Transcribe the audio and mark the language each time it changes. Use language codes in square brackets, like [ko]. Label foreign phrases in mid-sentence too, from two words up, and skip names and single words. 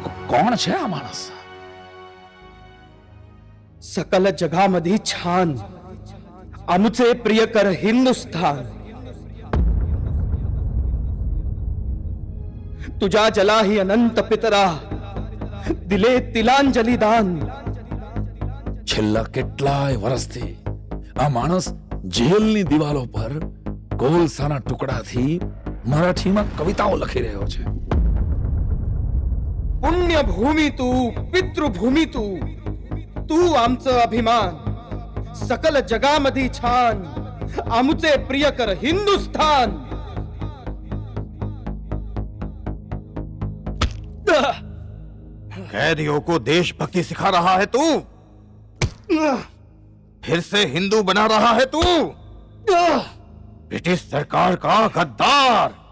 [gu] કોણ છે આ માણસ? [mr] सकल जगामधी छान, आमचे प्रियकर हिंदुस्थान. तुझ्या जलाही अनंत पितरा, दिले तिलांजली दान. [gu] છેલ્લા કેટલાય વર્ષથી આ માણસ જેલની દિવાલો પર કોલસાના ટુકડાથી મરાઠીમાં કવિતાઓ લખી રહ્યો છે. [mr] पुण्य भूमी तू, पितृभूमी तू, तू आमचं अभिमान. सकल जगामधी छान, आमचे प्रियकर हिंदुस्थान. [hi] कैदियों को देशभक्ति सिखा रहा है तू? फिर से हिंदू बना रहा है तू? ब्रिटिश सरकार का गद्दार.